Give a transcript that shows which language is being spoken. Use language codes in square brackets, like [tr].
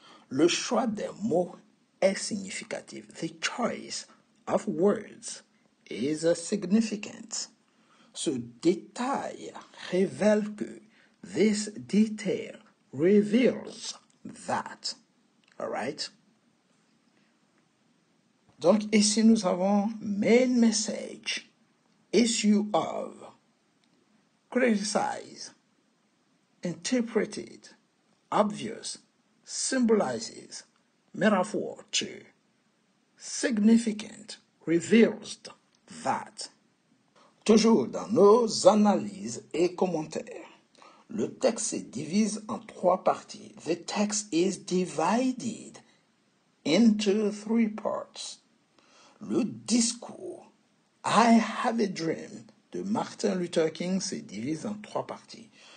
[fr] Le choix des mots est significatif. [en] The choice of words is significant. [fr] Ce détail révèle que. [en] This detail reveals that. All right? [fr] Donc ici nous avons main message, issue of, criticize, interpreted, obvious, symbolizes, metaphor to, significant, reveals that. Toujours dans nos analyses et commentaires, le texte se divise en 3 parties. [en] The text is divided into 3 parts. [fr] Le discours I Have a Dream de Martin Luther King se divise en 3 parties.